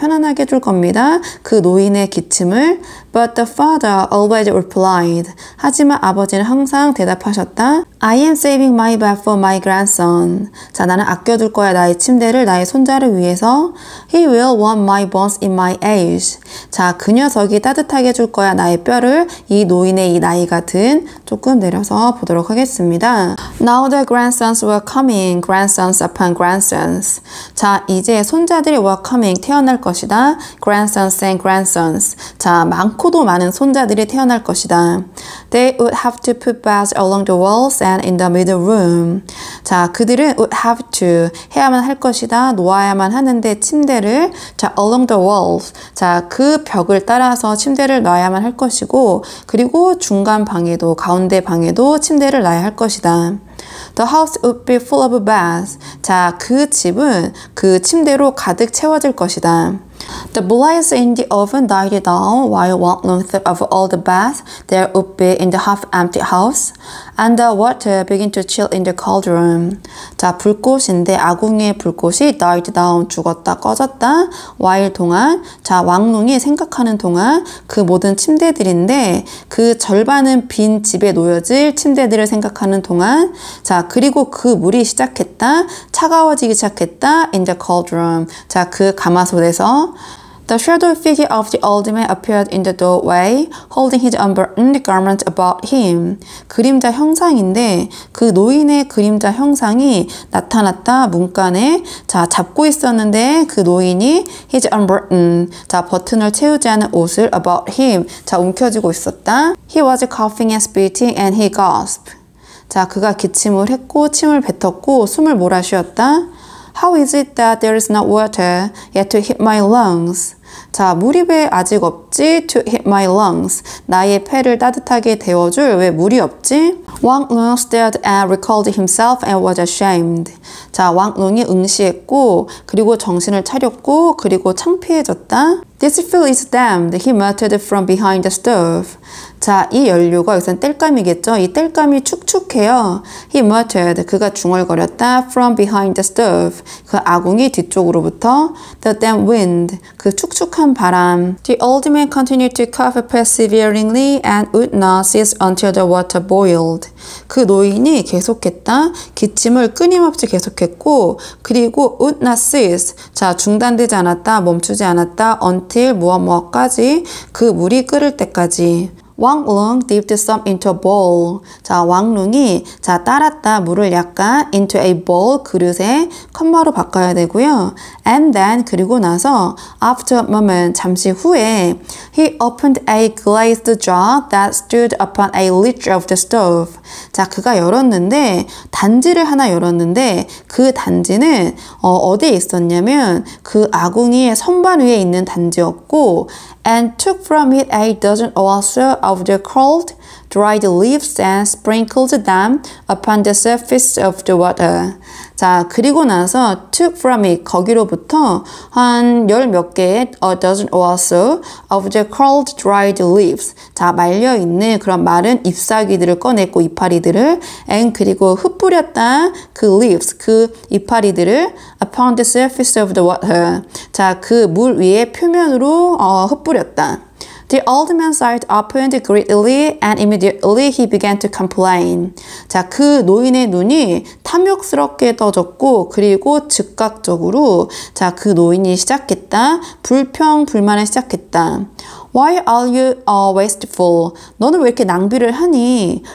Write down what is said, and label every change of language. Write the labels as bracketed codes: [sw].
[ko] 편안하게 줄 겁니다. 그 노인의 기침을. [en] But the father always replied. [ko] 하지만 아버지는 항상 대답하셨다. [en] I am saving my bed for my grandson. [ko] 자, 나는 아껴둘 거야. 나의 침대를 나의 손자를 위해서. [en] He will warm my bones in my age. [ko] 자, 그 녀석이 따뜻하게 줄 거야. 나의 뼈를. 이 노인의 이 나이가 든 조금 내려서 보도록 하겠습니다. [en] Now the grandsons were coming. Grandsons upon grandsons. [ko] 자, 이제 손자들이 [en] were coming. [ko] 태어날 것이다. [en] Grandsons and grandsons. [ko] 자, 많고도 많은 손자들이 태어날 것이다. [en] They would have to put beds along the walls and in the middle room. [ko] 자, 그들은 [en] would have to [ko] 해야만 할 것이다. 놓아야만 하는데 침대를 자, [en] along the walls. [ko] 자, 그 벽을 따라서 침대를 놔야만 할 것이고 그리고 중간 방에도 가운데 방에도 침대를 놔야 할 것이다. [en] The house would be full of beds. [ko] 자, 그 집은 그 침대로 가득 채워질 것이다. [en] The blaze in the oven died down while Wang Lung thought of all the baths there would be in the half-empty house, and the water began to chill in the cauldron. [ko] 자, 불꽃인데 아궁이의 불꽃이 [en] died down, [ko] 죽었다, 꺼졌다. while 동안, 자, 왕룽이 생각하는 동안 그 모든 침대들인데 그 절반은 빈 집에 놓여질 침대들을 생각하는 동안 자, 그리고 그 물이 시작했다. 차가워지기 시작했다. [en] in the cauldron. [ko] 자, 그 가마솥에서 [en] The shadow figure of the old man appeared in the doorway, holding his unburned garment about him. [ko] 그림자 형상인데 그 노인의 그림자 형상이 나타났다. 문간에 자, 잡고 있었는데 그 노인이 [en] his unburned, [ko] 자, 버튼을 채우지 않은 옷을 [en] about him, [ko] 자, 움켜쥐고 있었다. [en] He was coughing and spitting and he gasped. [ko] 자, 그가 기침을 했고 침을 뱉었고 숨을 몰아쉬었다. [en] How is it that there is not water yet to hit my lungs? [ko] 자, 물이 왜 아직 없지? [en] To hit my lungs. [ko] 나의 폐를 따뜻하게 데워줄 왜 물이 없지? [en] Wang Lung stared and recalled himself and was ashamed. [ko] 자, 왕룽이 응시했고 그리고 정신을 차렸고 그리고 창피해졌다. [en] This fuel is damned, he muttered from behind the stove. [ko] 자, 이 연료가 여기서는 땔감이겠죠. 이 땔감이 축축해요. [en] He muttered, [ko] 그가 중얼거렸다. [en] From behind the stove, [ko] 그 아궁이 뒤쪽으로부터. [en] The damp wind, [ko] 그 축축한 바람. [en] The old man continued to cough perseveringly and would not cease until the water boiled. [ko] 그 노인이 계속했다. 기침을 끊임없이 계속했고 그리고 [en] would not cease, [ko] 자, 중단되지 않았다. 멈추지 않았다. until 무엇까지 그 물이 끓을 때까지. [en] Wang Lung dipped some into a bowl. [ko] 자, 왕룽이 자, 따랐다. 물을 약간 [en] into a bowl, [ko] 그릇에 컵마로 바꿔야 되고요. [en] And then [ko] 그리고 나서 [en] after a moment, [ko] 잠시 후에 [en] he opened a glazed jar that stood upon a ledge of the stove. [ko] 자, 그가 열었는데 단지를 하나 열었는데 그 단지는 어디에 있었냐면 그 아궁이의 선반 위에 있는 단지였고 [en] and took from it a dozen or so of the curled, dried leaves and sprinkled them upon the surface of the water. [ko] 자, 그리고 나서 [en] took from it, [ko] 거기로부터 한 열 몇 개의 [en] a dozen or so of the curled, dried leaves. [ko] 자, 말려있는 그런 마른 잎사귀들을 꺼냈고, 이파리들을 and 그리고 흩뿌렸다 그 leaves, 그 이파리들을 [en] upon the surface of the water. [ko] 자, 그 물 위에 표면으로 흩뿌렸다. [en] The old man's eyes opened greedily and immediately he began to complain. [ko] 자, 그 노인의 눈이 탐욕스럽게 떠졌고 그리고 즉각적으로 자, 그 노인이 시작했다. 불평불만을 시작했다. [en] Why are you wasteful? [ko] 너는 왜 이렇게 낭비를 하니?